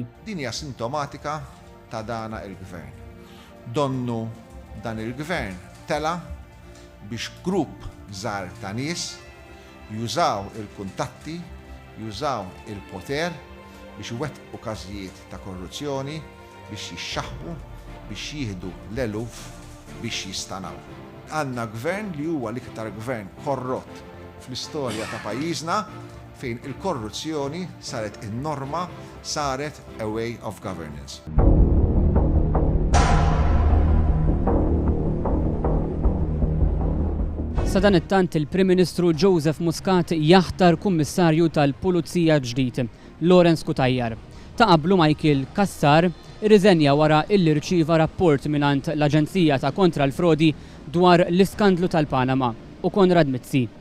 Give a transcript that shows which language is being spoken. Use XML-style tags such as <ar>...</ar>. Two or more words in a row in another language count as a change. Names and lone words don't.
<mt>Din hija sintomatika ta' dana il-Gvern. Donnu dan il-Gvern tela biex grupp żgħar ta' nies jużaw il-kuntatti, jużaw il-poter biex iwettqu każijiet ta' korruzzjoni, biex jixxaħbu, biex jieħdu l-eluf biex jistanaw. Għandna gvern li huwa l-iktar gvern korrott fl-istorja ta' pajjiżna fejn il-korruzzjoni saret in-norma, saret</mt> <en>a way of governance.</en> <mt>Sa dan it-tant il-Prim Ministru Joseph Muscat jaħtar kummissarju tal-Pulizija ġdid, Lawrence Cutajar. Ta' qablu Michael Kassar irriżenja wara illi rċieva rapport mingħand l-Aġenzija ta' kontra l-frodi dwar l-iskandlu tal-Panama u Konrad Mizzi.</mt>